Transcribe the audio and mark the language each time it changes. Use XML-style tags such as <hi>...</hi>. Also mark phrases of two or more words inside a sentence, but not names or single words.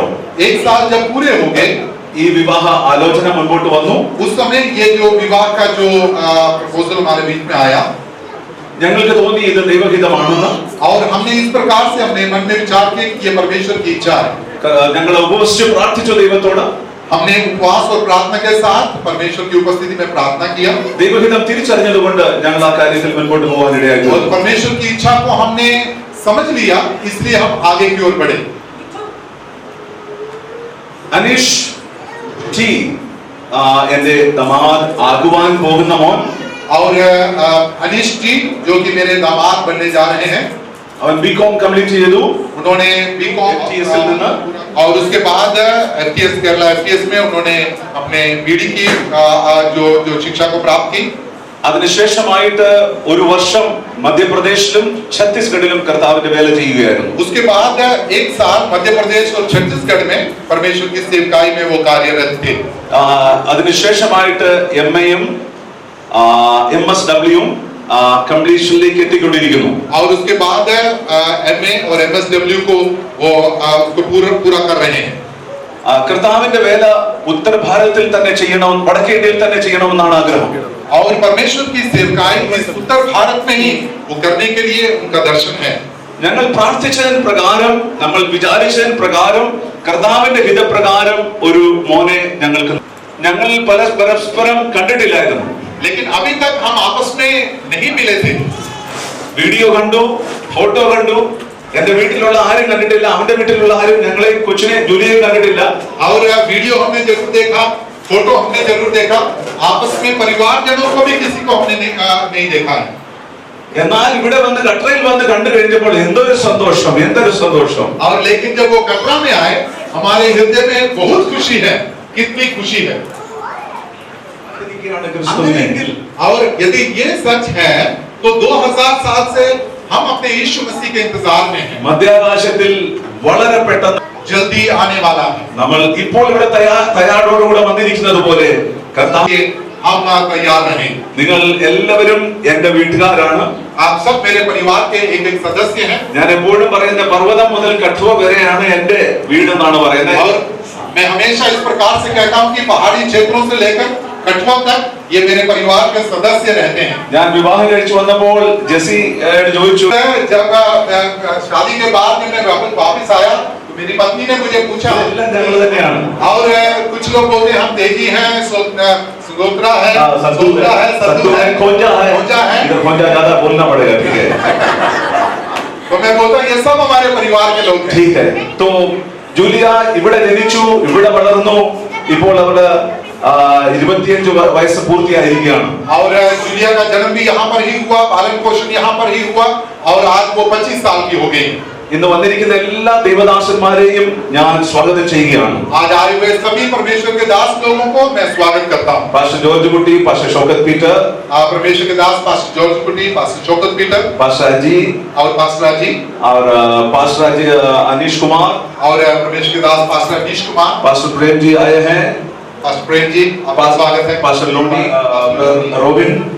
<hi>1 साल जब पूरे हो गए</hi> <ml>ഈ വിവാഹ ആലോചന മുൻപോട്ട് വന്നു.</ml> <hi>उस समय ये जो विवाह का जो प्रपोजल हमारे बीच में आया,</hi> <ml>ഞങ്ങൾക്ക് തോന്നി ഇത് ദൈവഹിതമാണെന്ന്.</ml> <hi>और हमने इस प्रकार से अपने मन में विचार किया कि ये परमेश्वर की इच्छा है.</hi> <ml>ഞങ്ങൾ ഉപവസിച്ച് പ്രാർത്ഥിച്ചു ദൈവത്തോട്.</ml> <hi>हमने उपवास और प्रार्थना के साथ परमेश्वर की उपस्थिति में प्रार्थना किया.</hi> <ml>ദൈവഹിതം തിരിച്ചറിഞ്ഞതുകൊണ്ട് ഞങ്ങൾ ആ കാര്യത്തിൽ മുൻപോട്ട് പോകാൻ ഇടയായി.</ml> <hi>और परमेश्वर की इच्छा को हमने समझ लिया, इसलिए हम आगे की ओर बढ़े.</hi> <ml>അനീഷ് ടി എന്റെ ദമാദ് ആകുവാൻ പോകുന്ന മോൻ.</ml> <hi>और अनीश जी जो कि मेरे दामाद बनने जा रहे हैं,</hi> <ml>അവൻ BCom കംപ്ലീറ്റ് ചെയ്തു.</ml> <hi>उन्होंने बीकॉम और उसके बाद FTS केरला FTS में उन्होंने अपने बीडी की जो शिक्षा को प्राप्त की.</hi> <ml>അതിനുശേഷമായിട്ട് ഒരു വർഷം മധ്യപ്രദേശിലും ഛത്തീസ്ഗഡിലും കർത്താവിന്റെ വേല ചെയ്യുകയായിരുന്നു.</ml> <hi>उसके बाद 1 साल मध्य प्रदेश और छत्तीसगढ़ में परमेश्वर की सेवकाई में वो कार्यरत थे.</hi> <ml>അതിനുശേഷമായിട്ട് MAയും MSWയും कंप्लीशनिലേക്ക് എത്തിക്കൊണ്ടിരിക്കുന്നു.</ml> <hi>और उसके बाद MA और MSW को वो उसको पूरा कर रहे हैं.</hi> <ml>കർത്താവിന്റെ വേല ഉത്തര ഭാരതത്തിൽ തന്നെ ചെയ്യണം, വടക്കേ ഇന്ത്യയിൽ തന്നെ ചെയ്യണമെന്നാണ് ആഗ്രഹം.</ml> <hi>और परमेश्वर की सेवकाई उत्तर भारत में ही वो करने के लिए उनका दर्शन है.</hi> <ml>ഞങ്ങൾ പ്രാർത്ഥിച്ചതിന് പ്രകാരം, നമ്മൾ വിചാരിച്ചതിന് പ്രകാരം, കർത്താവിന്റെ ഹിതപ്രകാരം ഒരു മോനെ ഞങ്ങൾ പരസ്പരം കണ്ടിട്ടില്ലായിരുന്നു.</ml> <hi>लेकिन अभी तक हम आपस में नहीं मिले थे.</hi> <ml>വീഡിയോ കണ്ടു, ഫോട്ടോ കണ്ടു, എന്റെ വീട്ടിലുള്ള ആരും കണ്ടിട്ടില്ല, അവന്റെ വീട്ടിലുള്ള ആരും ഞങ്ങളെ കൊച്ചിനെ ജൂലിയെ കണ്ടിട്ടില്ല.</ml> <hi>और वीडियो हमने जरूर देखा, फोटो हमने जरूर देखा, आपस में परिवारजनों को भी किसी को हमने नहीं देखा है.</hi> <ml>എന്നാൽ ഇവിടെ വന്ന് കട്ടറയിൽ വന്ന് കണ്ടു കഴിഞ്ഞപ്പോൾ എന്തൊരു സന്തോഷം, എന്തൊരു സന്തോഷം.</ml> <hi>और लेकिन जब वो कटरा में आए, हमारे हृदय में बहुत खुशी है, कितनी खुशी है. और यदि ये सच है तो 2000 साल से हम अपने यीशु मसीह के इंतजार में हैं.</hi> <ml>മധ്യാകാശത്തിൽ വളരെ പെട്ടെന്ന്</ml> <hi>जल्दी आने वाला है.</hi> <ml>നമ്മൾ ഇപ്പോൾ ഇവിടെ തയ്യാറോടുകൂടെ വന്നിരിക്കുന്നത് പോലെ കർത്താവേ</ml> <hi>हम तैयार रहें.</hi> <ml>നിങ്ങൾ എല്ലാവരും എന്റെ വീട്ടുകാരാണ്.</ml> <hi>आप सब मेरे परिवार के एक एक सदस्य हैं.</hi> <ml>ഞാൻ എപ്പോഴും പറയുന്ന പർവ്വതം മുതൽ കഠുവ വരെയാണ് എന്റെ വീട് എന്നാണ് പറയുന്നത്.</ml> <hi>और मैं हमेशा इस प्रकार से कहता हूं कि पहाड़ी क्षेत्रों से लेकर कठुआ तक ये मेरे परिवार के सदस्य रहते हैं.</hi> <ml>ഞാൻ വിവാഹം കഴിച്ചു വന്നപ്പോൾ ജെസി ചോദിച്ചു,</ml> <hi>जब शादी के बाद जब मैं वापस आया तो मेरी पत्नी ने मुझे पूछा,</hi> <ml>എല്ലാം ഞങ്ങൾ തന്നെയാണ്.</ml> <hi>और कुछ लोग बोलते हैं हम तेजी हैं, सुगोत्रा है, सद्दू है, खोजा है. इधर खोजा ज्यादा बोलना पड़ेगा, ठीक है. तो मैं बोलता हूं ये सब हमारे परिवार के लोग हैं. ठीक है.</hi> <ml>तो ജൂലിയ ഇവിടെ ജനിച്ചു, ഇവിടെ വളർന്നു. ഇപ്പോൾ അവള് 25 വയസ്സ് പൂർത്തിയായിരിക്കുകയാണ്.</ml> <hi>और जूलिया का जन्म भी यहाँ पर ही हुआ, पालन पोषण यहाँ पर ही हुआ, और आज वो 25 साल की हो गई.</hi> <ml>ഇന്ന് വന്നിരിക്കുന്ന എല്ലാ ദൈവദാസന്മാരെയും ഞാൻ സ്വാഗതം ചെയ്യുകയാണ്.</ml> <hi>आज आए हुए सभी परमेश्वर के दास लोगों को मैं स्वागत करता हूँ.</hi> <ml>പാസ്റ്റർ ജോർജ് കുട്ടി, പാസ്റ്റർ ഷൗക്കത്ത് പീറ്റർ,</ml> <hi>परमेश्वर के दास पास्टर जॉर्ज कुटी, पास्टर शौकत पीटर, पास्टर अजी और पास्टर अजी, और पास्टर अजी अनीश कुमार, और परमेश्वर के दास पास्टर अनीश कुमार, पास्टर प्रेम जी आए हैं, पास्टर प्रेम जी आपका स्वागत है. पास्टर लोनी, रोबिन,</hi>